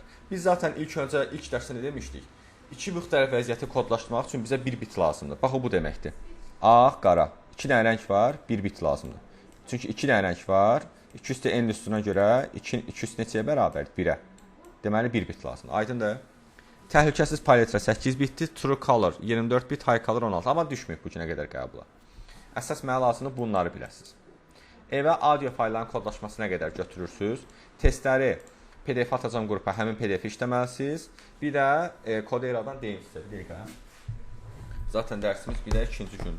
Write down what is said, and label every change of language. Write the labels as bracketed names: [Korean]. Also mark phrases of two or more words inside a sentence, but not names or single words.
[Azerbaijani] Biz zaten ilk dərsdə nə demişdik? İki müxtəlif vəziyyəti kodlaşdırmaq üçün bizə bir bit lazımdır. Bax, o bu deməkdir. Ağ-qara. 2 dənə rəng var, bir bit lazımdır. Çünki 2 dənə rəng var. 2 üstə n üstünə görə 2 üstü neçəyə bərabərdir? 1-ə. Deməli, 1 bit lazımdır. Aydındır. Təhlükəsiz paletra 8 bitdir. [English] True color 24 bit, high color 16. [Azerbaijani] Amma düşməyib bu günə qədər qəbula. Əsas mənə lazımdır bunları biləsiniz. Evə audio faylların kodlaşmasına qədər götürürsünüz. Testləri PDF atacam qrupa, həmin PDF işləməlisiniz. Bir də Koderadan deyim sizə. Bir dəqiqə. Zaten dərsimiz bir də ikinci gündür.